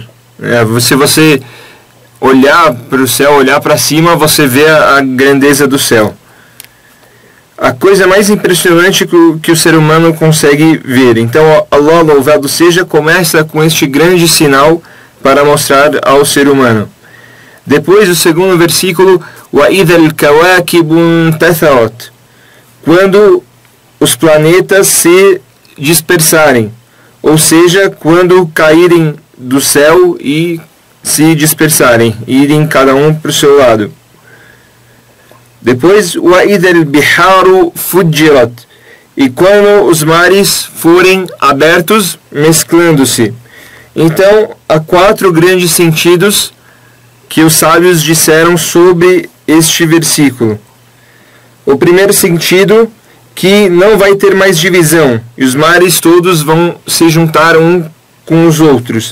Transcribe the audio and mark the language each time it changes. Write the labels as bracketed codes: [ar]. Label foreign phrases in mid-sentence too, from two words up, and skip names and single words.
[pt] Se você olhar para o céu, olhar para cima, você vê a grandeza do céu. A coisa mais impressionante que o ser humano consegue ver. Então, Allah, louvado seja, começa com este grande sinal para mostrar ao ser humano. Depois, o segundo versículo, [ar] وَإِذَا الْكَوَاكِبُ انْتَثَرَتْ, [pt] quando os planetas se dispersarem, ou seja, quando caírem do céu e se dispersarem, irem cada um para o seu lado. Depois, [ar] وَإِذَا الْبِحَارُ فُجِّرَتْ, [pt] e quando os mares forem abertos, mesclando-se. Então, há quatro grandes sentidos que os sábios disseram sobre este versículo. O primeiro sentido, que não vai ter mais divisão, e os mares todos vão se juntar um com os outros.